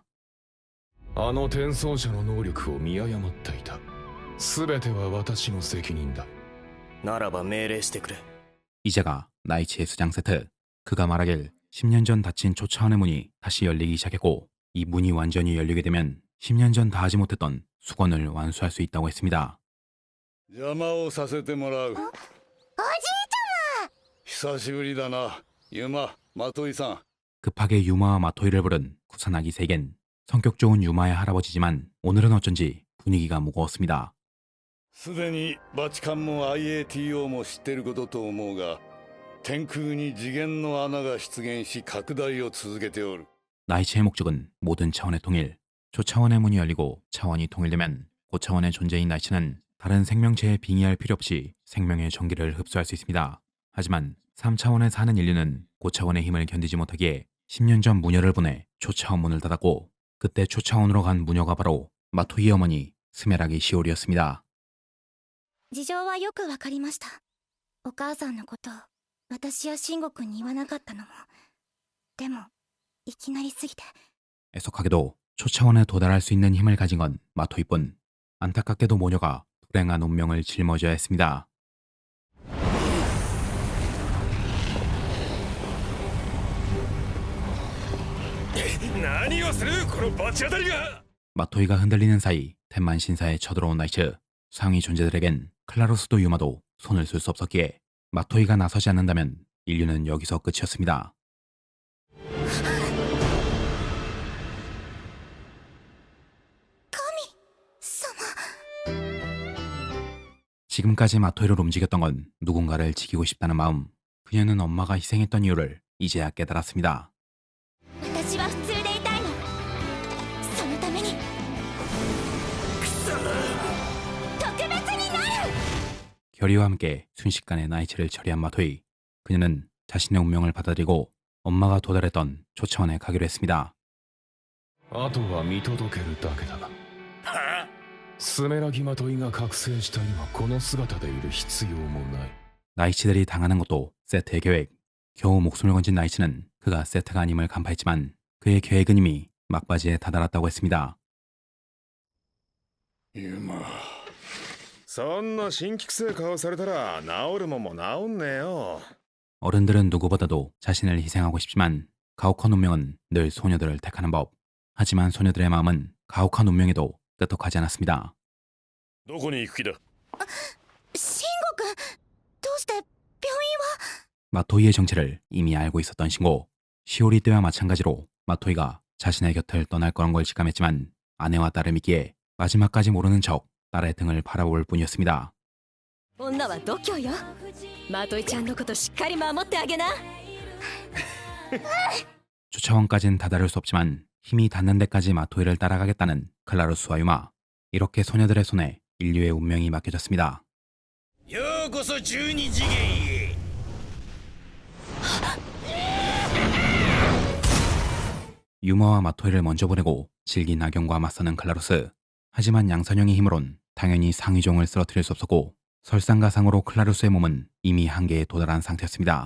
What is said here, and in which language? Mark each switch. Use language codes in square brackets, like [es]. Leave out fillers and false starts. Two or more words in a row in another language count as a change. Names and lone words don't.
[ja] あの転送者の能力を見誤っていた。全ては私の責任だ。ならば命令してくれ。 [ko] 이제가 나이츠의 수장 세트. 그가 말하길 10년 전 닫힌 초차원의 문이 다시 열리기 시작했고 이 문이 완전히 열리게 되면 10년 전 다 하지 못했던 수건을 완수할 수 있다고 했습니다. [ja] 邪魔をさせてもらう。おじい久しぶりだな、ユマ、マトイさん。 [ko] 급하게 유마와 마토이를 부른 구사나기 세겐. 성격 좋은 유마의 할아버지지만 오늘은 어쩐지 분위기가 무거웠습니다. [ja] すでにバチカンも IATO も知ってることと思うが、天空に次元の穴が出現し拡大を続けておる。 [ko] 나이츠의 목적은 모든 차원의 통일. 초차원의 문이 열리고 차원이 통일되면 고차원의 존재인 나이츠는 다른 생명체에 빙의할 필요 없이 생명의 전기를 흡수할 수 있습니다. 하지만 3차원에 사는 인류는 고차원의 힘을 견디지 못하기에 10년 전 무녀를 보내 초차원 문을 닫았고 그때 초차원으로 간 무녀가 바로 마토이의 어머니 스메라기 시오리였습니다. [ja] 事情はよくわかりました。お母さんのこと私や慎吾くんに言わなかったのも。でもいきなりすぎて。 [ko] 애석하게도 초차원에 도달할 수 있는 힘을 가진 건 마토이뿐. 안타깝게도 모녀가 불행한 운명을 짊어져야 했습니다. [ja] 何をするこの罰当たりが。 [ko] 마토이가 흔들리는 사이 텐만 신사에 쳐들어온 나이츠. 상위 존재들에겐 클라루스도 유마도 손을 쓸 수 없었기에 마토이가 나서지 않는다면 인류는 여기서 끝이었습니다. 지금까지 마토이를 움직였던 건 누군가를 지키고 싶다는 마음. 그녀는 엄마가 희생했던 이유를 이제야 깨달았습니다. [ja] 私は普通でいたいの。そのために特別になる。 [ko] 결의와 함께 순식간에 나이츠를 처리한 마토이. 그녀는 자신의 운명을 받아들이고 엄마가 도달했던 초차원에 가기로 했습니다. [ja] あとは見届けるだけだ。スメラギマトイが覚醒した今この姿でいる必要もない。 [ko] 나이치들이 당하는 것도 세트의 계획. 겨우 목숨을 건진 나이치는 그가 세트가 아님을 간파했지만 그의 계획은 이미 막바지에 다다랐다고 했습니다. [ja] ユマそんな新規性顔されたら治るもんも治んねえよ。 [ko] 어른들은 누구보다도 자신을 희생하고 싶지만 가혹한 운명은 늘 소녀들을 택하는 법. 하지만 소녀들의 마음은 가혹한 운명에도 끄떡하지 않았습니다. [ja] どこに行く気だ。慎吾くんどうして病院は。 [ko] 마토이의 정체를 이미 알고 있었던 신고. 시오리 때와 마찬가지로 마토이가 자신의 곁을 떠날 거란 걸 직감했지만 아내와 딸을 믿기에 마지막까지 모르는 척 딸의 등을 바라볼 뿐이었습니다. [ja] 女は度胸よ。マトイちゃんのことしっかり守ってあげな。 [ko] 초차원까진 다다를 수 없지만 힘이 닿는 데까지 마토이를 따라가겠다는 클라루스와 유마. 이렇게 소녀들의 손에 인류의 운명이 맡겨졌습니다. [ja] ようこそ12次元へ。 [ko] 유마와 마토이를 먼저 보내고 질긴 악영과 맞서는 클라루스. 하지만 양선형의 힘으론 당연히 상위종을 쓰러뜨릴 수 없었고 설상가상으로 클라루스의 몸은 이미 한계에 도달한 상태였습니다.